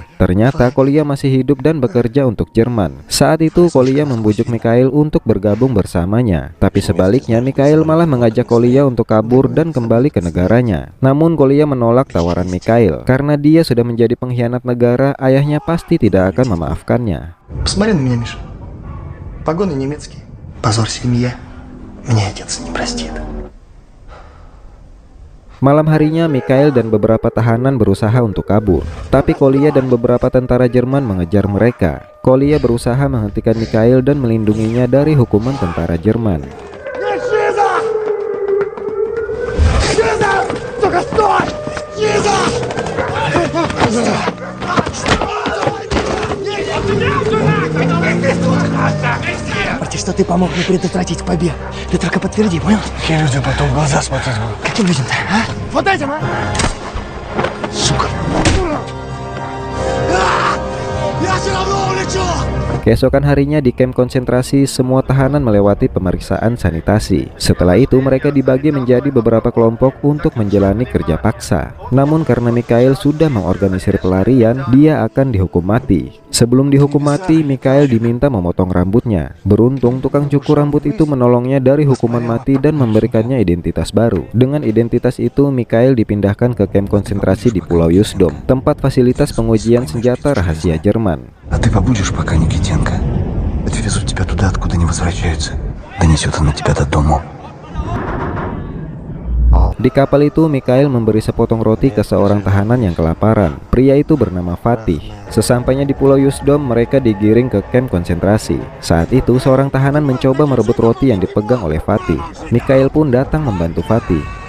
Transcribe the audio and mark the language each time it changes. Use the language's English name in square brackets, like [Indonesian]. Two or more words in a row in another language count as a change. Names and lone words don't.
[Indonesian] Ternyata Kolya masih hidup dan bekerja untuk Jerman. Saat itu Kolya membujuk Mikhail untuk bergabung bersamanya. Tapi sebaliknya, Mikhail malah mengajak Kolya untuk kabur dan kembali ke negaranya. Namun Kolya menolak tawaran Mikhail. Karena dia sudah menjadi pengkhianat negara, ayahnya pasti tidak akan memaafkannya. [Russian] Посмотри на меня, Миша. Погоны немецкие. Позор семья. Меня отец не простит. [Indonesian] Malam harinya, Mikhail dan beberapa tahanan berusaha untuk kabur. Tapi Kolya dan beberapa tentara Jerman mengejar mereka. Kolya berusaha menghentikan Mikhail dan melindunginya dari hukuman tentara Jerman. [Russian] Прости, что ты помог мне предотвратить побег. Ты только подтверди, понял? Каким людям потом в глаза смотреть будут? Каким людям-то, а? Вот этим, а? Сука. Я все равно улечу! [Indonesian] Keesokan harinya di kamp konsentrasi, semua tahanan melewati pemeriksaan sanitasi. Setelah itu, mereka dibagi menjadi beberapa kelompok untuk menjalani kerja paksa. Namun karena Mikhail sudah mengorganisir pelarian, dia akan dihukum mati. Sebelum dihukum mati, Mikhail diminta memotong rambutnya. Beruntung, tukang cukur rambut itu menolongnya dari hukuman mati dan memberikannya identitas baru. Dengan identitas itu, Mikhail dipindahkan ke kamp konsentrasi di Pulau Yusdom, tempat fasilitas pengujian senjata rahasia Jerman. [Russian] А ты побудешь пока, Никитенко. Отвезут тебя туда, откуда не возвращаются. Донесет она тебя до дому. [Indonesian] Di kapal itu, Mikhail memberi sepotong roti ke seorang tahanan yang kelaparan. Pria itu bernama Fatih. Sesampainya di Pulau Yusdom, mereka digiring ke kamp konsentrasi. Saat itu, seorang tahanan mencoba merebut roti yang dipegang oleh Fatih. Mikhail pun datang membantu Fatih.